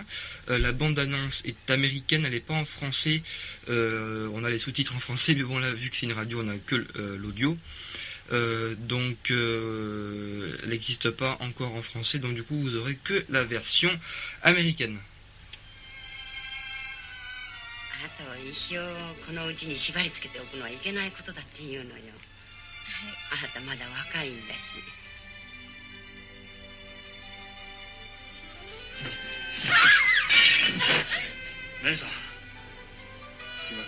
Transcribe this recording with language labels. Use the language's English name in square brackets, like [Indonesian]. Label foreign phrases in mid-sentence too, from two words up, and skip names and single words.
[French] La bande-annonce est américaine, elle n'est pas en français. On a les sous-titres en français, mais bon, là, vu que c'est une radio, on n'a que l'audio. Donc, elle n'existe pas encore en français. Donc, du coup, vous aurez que la version américaine. [Japanese] あなたは一生このうちに縛り付けておくのはいけないことだって言うのよ。あなたまだ若いんだし。姉さん、すいません。